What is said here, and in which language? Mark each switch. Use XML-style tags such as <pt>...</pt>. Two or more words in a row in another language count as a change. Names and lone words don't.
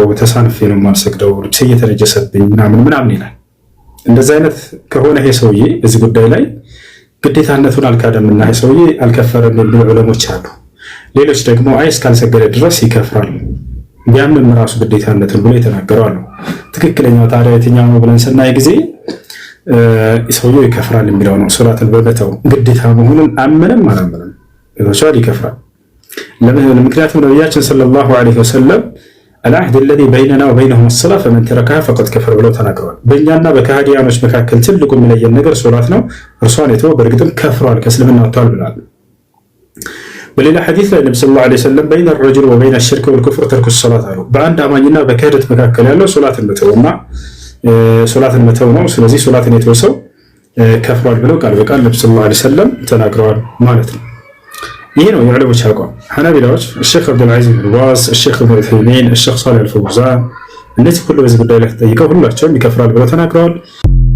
<am>ተሳንፌ ነው የማልሰግደው ልብስ እየተነጀሰብኝ ምናምን ይላል። እንደዚህ አይነት ከሆነ ይሄ ሰውዬ በዚህ ጉዳይ ላይ ግዴታነቱን አልካደምና ይሄ ሰውዬ አልከፈረም የሚሉ ዑለሞች አሉ። ሌሎች ደግሞ አይ እስካልሰገደ ድረስ ይከፍራል ቢያምንም ራሱ ግዴታነትን ብሎ የተናገሩ አሉ። ትክክለኛው ታዲያ የትኛው ነው ብለን ስናይ ጊዜ ሰውየው ይከፍራል የሚለው ነው። ሶላትን በመተው ግዴታ መሆኑን አመነም አላመነም ይወሻል ይከፍራል። ለምን? ምክንያቱም ነብያችን</am> <ar>صلى الله عليه وسلم العهد الذي بيننا وبينهم الصلاة فمن تركها فقد كفر</ar> <am>ብለው ተናግረዋል። በእኛና በካህዲያኖች መካከል ትልቁ የሚለየን ነገር ሶላት ነው። እርሷን የተወ በእርግጥም ከፍሯል፣ ከእስልምና ወጥቷል ብለዋል። በሌላ ሐዲስ ላይ ነብዩ</am> <ar>صلى الله عليه وسلم بين الرجل وبين الشرك والكفر ترك الصلاة</ar> <am>አሉ። በአንድ አማኝና በክህደት መካከል ያለው ሶላትን መተውና ሶላትን መተው ነው። ስለዚህ ሶላትን የተወ ሰው ከፍሯል ብለው ቃል በቃል ነብዩ</am> <ar>صلى الله عليه وسلم</ar> <am>ተናግረዋል ማለት ነው። ይሄ ነው የዑለሞች አቋም። ሐናቢላዎች الشيخ عبد العزيز بن باز الشيخ ابن عثيمين الشيخ صالح الفوزان እነዚህ ሁሉ በዚህ ጉዳይ ላይ ተጠይቀው ሁላቸውም ይከፍራል ብለው ተናግረዋል።</am>